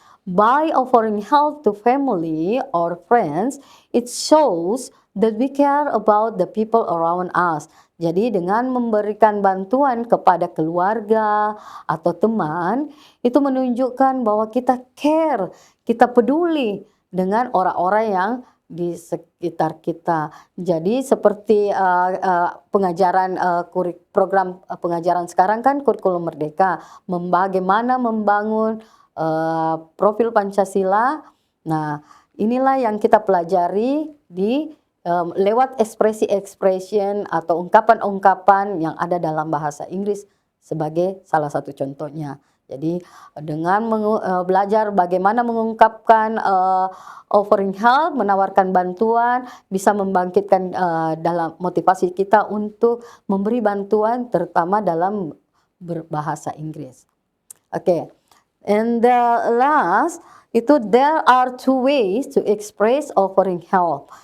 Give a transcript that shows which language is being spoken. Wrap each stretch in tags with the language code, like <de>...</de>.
<en>By offering help to family or friends, it shows that we care about the people around us.</en> <id>Jadi dengan memberikan bantuan kepada keluarga atau teman, itu menunjukkan bahwa kita care, kita peduli dengan orang-orang yang di sekitar kita. Jadi seperti pengajaran program pengajaran sekarang kan kurikulum merdeka, bagaimana membangun profil Pancasila. Nah, inilah yang kita pelajari di lewat ekspresi-ekspresi atau ungkapan-ungkapan yang ada dalam bahasa Inggris sebagai salah satu contohnya. Jadi dengan belajar bagaimana mengungkapkan offering help, menawarkan bantuan, bisa membangkitkan dalam motivasi kita untuk memberi bantuan terutama dalam berbahasa Inggris. Oke.</id> <en>And the last, itu there are two ways to express offering help.</en>